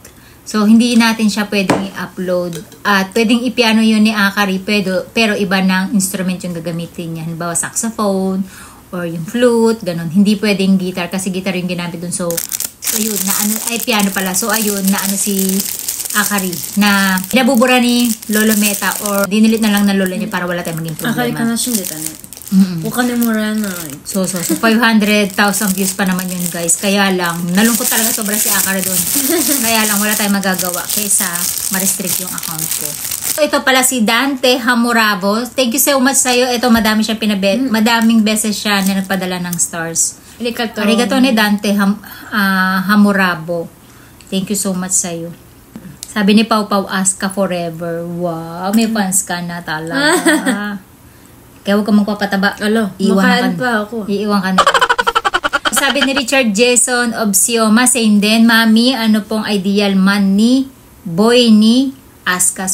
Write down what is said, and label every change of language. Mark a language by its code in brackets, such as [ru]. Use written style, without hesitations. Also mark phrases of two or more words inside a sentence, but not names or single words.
[tl] So, hindi natin siya pwedeng i-upload. At pwedeng i-piano yun ni Akari, pero iba ng instrument yung gagamitin niya. Halimbawa, saxophone, or yung flute, ganun. Hindi pwedeng guitar, kasi guitar yung ginamit dun. So, ayun, ay piano pala. So, ayun, si Akari, na pinabubura ni Lolo Meta, or dinilit na lang ng lolo niya para wala tayong maging problema. Akari ka na sindeta na. [ja] お金もらえない。 [tl] So 500,000 views pa naman yun guys. Kaya lang, nalungkot talaga sobra si Akari doon. Kaya lang, wala tayong magagawa kaysa ma-restrict yung account ko. So ito pala si Dante Hamurabo. [en] Thank you so much sa'yo. [tl] Ito, madami siyang madaming beses siya na nagpadala ng stars. Arigato ni Dante Hamurabo. [en] Thank you so much sa'yo. [tl] Sabi ni Pau Pau, Aska forever. Wow, may fans ka na talaga. Kaya huwag ka magpapataba. Makain pa ako. Iiwan ka na. Sabi ni Richard Jason of Sioma, same din. Mami, ano pong ideal man ni boy ni Aska?